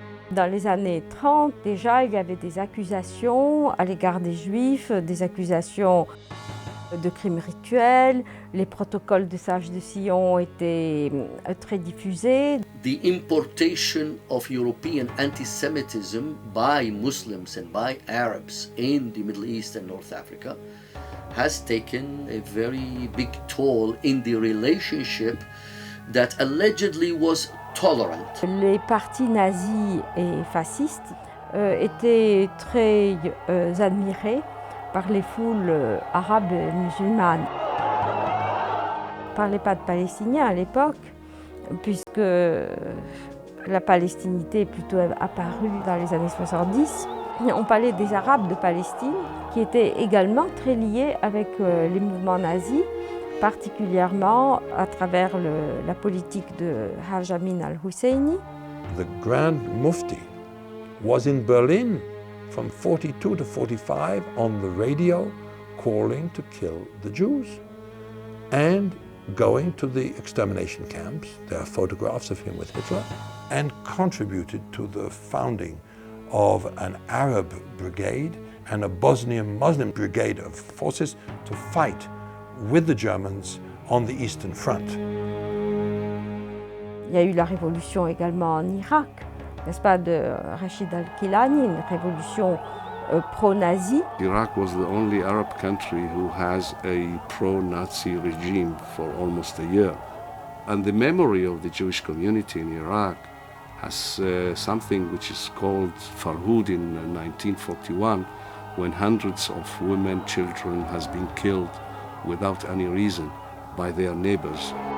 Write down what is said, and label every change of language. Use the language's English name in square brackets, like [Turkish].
[French] Dans les années 30, déjà, il y avait des accusations à l'égard des Juifs, des accusations de crimes rituels. Les protocoles de sages de Sion étaient très diffusés. [English] The importation of European anti-Semitism by Muslims and by Arabs in the Middle East and North Africa has taken a very big toll in the relationship that allegedly was tolerant. [French] Les partis nazis et fascistes étaient très admirés par les foules arabes et musulmanes. On ne parlait pas de Palestiniens à l'époque, puisque la palestinité est plutôt apparue dans les années 70. On parlait des Arabes de Palestine, qui étaient également très liés avec les mouvements nazis, particulièrement à travers la politique de Haj Amin al-Husseini. [English] The Grand Mufti was in Berlin from 42 to 45 on the radio calling to kill the Jews and going to the extermination camps. There are photographs of him with Hitler, and contributed to the founding of an Arab brigade and a Bosnian Muslim brigade of forces to fight with the Germans on the Eastern Front. [French] Il y a eu la révolution également en Irak, n'est-ce pas, de Rachid al-Kilani, une révolution pro-nazi. [English] Iraq was the only Arab country who has a pro-Nazi regime for almost a year. And the memory of the Jewish community in Iraq has something which is called Farhud in 1941, when hundreds of women, children has been killed without any reason by their neighbors.